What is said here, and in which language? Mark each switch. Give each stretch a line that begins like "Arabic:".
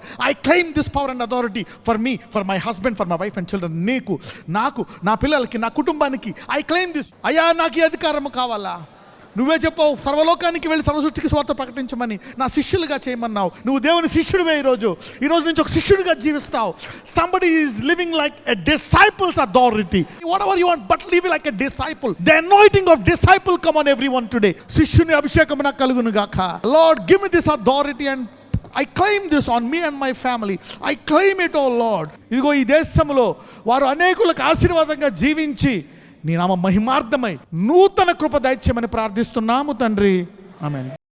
English: Lord I claim this power and authority for me, for my husband, for my wife and children.
Telugu: నీకు, నాకు, నా పిల్లలకి, నా కుటుంబానికి
English: I claim this.
Telugu: అయ్యా నాకు ఈ అధికారము కావాలా? నువ్వే చెప్పావు సర్వలోకానికి వెళ్ళి సర్వసృష్టికి స్వార్థ ప్రకటించమని, నా శిష్యులుగా చేయమన్నావు. నువ్వు దేవుని శిష్యుడివే. ఈ రోజు నుంచి ఒక శిష్యుడిగా జీవిస్తావు.
English: Somebody is living like a disciple's authority. Whatever you want, but live like a disciple. The anointing of disciple come on everyone today.
Telugu: శిష్యుని అభిషేకం నాకు కలుగును గాక.
English: Lord, give me this authority and I claim this on me and my family. I claim it, oh Lord.
Telugu: ఇదిగో ఈ దేశంలో వారు అనేకులకు ఆశీర్వాదంగా జీవించి నీ నామ మహిమార్థమై నూతన కృప దయచేయమని ప్రార్థిస్తున్నాము తండ్రి. ఆమేన్.